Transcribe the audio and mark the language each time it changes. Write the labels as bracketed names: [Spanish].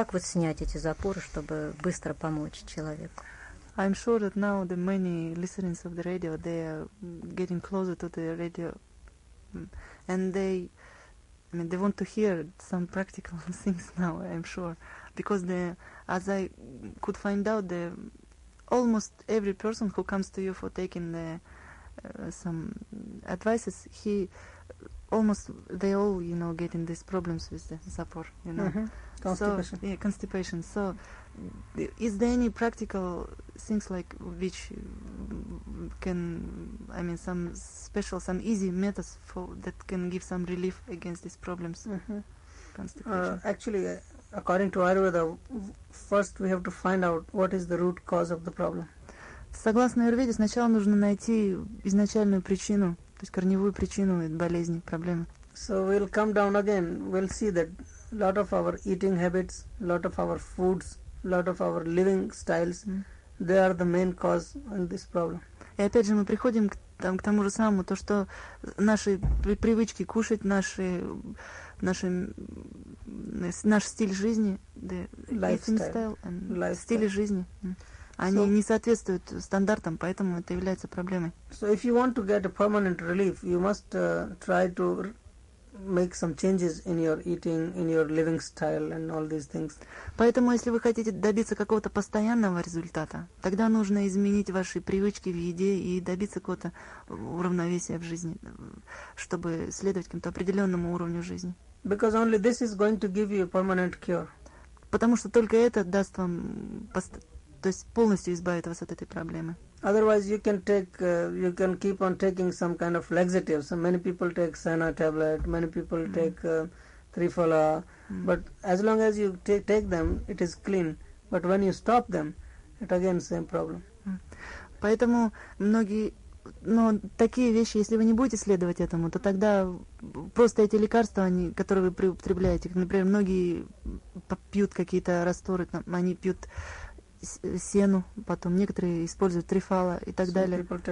[Russian] Как вот снять эти запоры, чтобы быстро помочь человеку? [English] I'm sure that now the many listeners of the radio, they are getting closer to the radio, and they want to hear some practical things now, I'm sure, because the as I could find out, the almost every person who comes to you for taking the some advices, he almost they all getting these problems with the support, Constipation. So, yeah, constipation. So, is there any practical things like which can, some special, some easy methods for that can give some relief against these problems? Mm-hmm. Constipation. According to Ayurveda, first we have to find out what is the root cause of the problem. [Russian] Согласно Аюрведе, сначала нужно найти изначальную причину, то есть корневую причину этой болезни, проблемы. [English] So we'll come down again. We'll see that a lot of our eating habits, a lot of our foods, a lot of our living styles, they are the main cause in this problem. [Russian] И опять же мы приходим к тому же самому, то что наши привычки кушать, наш стиль жизни, [English] the eating style and [Russian] стиль жизни, они не соответствуют стандартам, поэтому это является проблемой. [English] So if you want to get a permanent relief, you must try to make some changes in your eating, in your living style, and all these things. [Russian] Поэтому, если вы хотите добиться какого-то постоянного результата, тогда нужно изменить ваши привычки в еде и добиться какого-то уравновесия в жизни, чтобы следовать каким-то определенному уровню жизни. [English] Because only this is going to give you a permanent cure. [Russian] Потому что только это даст вам, то есть полностью избавит вас от этой проблемы. [English] Otherwise, you can take, you can keep on taking some kind of laxatives. So many people take Senna tablet, many people take trifala. Mm. But as long as you take them, it is clean. But when you stop them, it again same problem. [Russian] Поэтому многие, но такие вещи, если вы не будете следовать этому, то тогда просто эти лекарства, они, которые вы употребляете, например, многие пьют какие-то растворы, там, они пьют сену, потом некоторые используют трифала и так далее.